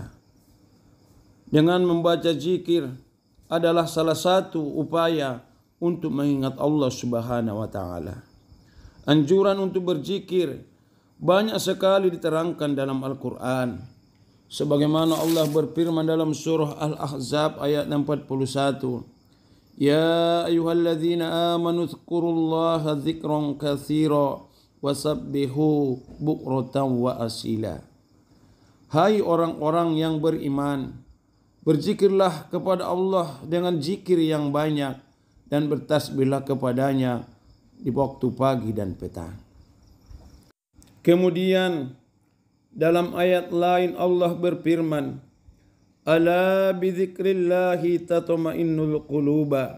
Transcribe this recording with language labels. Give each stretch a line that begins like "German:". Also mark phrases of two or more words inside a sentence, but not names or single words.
Indonesian: Dengan membaca zikir adalah salah satu upaya untuk mengingat Allah
Arabic: سبحانه وتعالى.
Indonesian: Anjuran untuk berzikir banyak sekali diterangkan dalam Al-Quran. Sebagaimana Allah berfirman dalam surah Al-Ahzab ayat 41.
Arabic: يا أيها الذين آمنوا اذكروا الله ذكرا كثيرا وسبحوه بكرة وأصيلا.
Indonesian: Hai orang-orang yang beriman, berzikirlah kepada Allah dengan zikir yang banyak dan bertasbihlah kepadanya di waktu pagi dan petang. Kemudian dalam ayat lain Allah berfirman,
Arabic: ألا بذكر الله تطمئن القلوب.